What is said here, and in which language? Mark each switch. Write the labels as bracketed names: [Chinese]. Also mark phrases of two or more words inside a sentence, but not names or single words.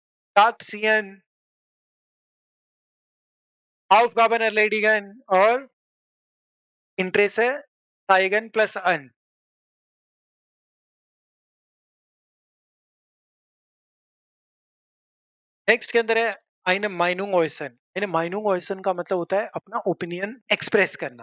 [German] टाक्सियन, Aufgaben erledigen और Interesse zeigen प्लस अन। [Hindi] नेक्स्ट के अंदर है [German] eine Meinung äußern। eine Meinung äußern [Hindi] का मतलब होता है अपना ओपिनियन एक्सप्रेस करना।